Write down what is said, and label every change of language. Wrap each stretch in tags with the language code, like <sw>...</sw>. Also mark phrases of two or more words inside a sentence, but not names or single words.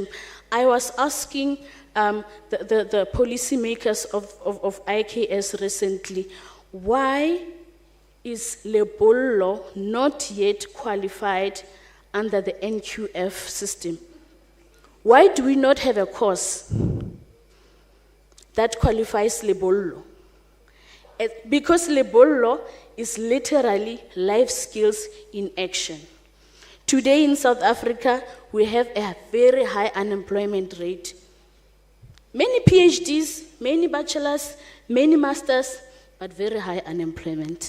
<en>I was asking the policymakers of IKS recently, why is lebollo not yet qualified under the NQF system? Why do we not have a course that qualifies lebollo? Because lebollo is literally life skills in action. Today in South Africa, we have a very high unemployment rate. Many PhDs, many bachelors, many masters, but very high unemployment.</en>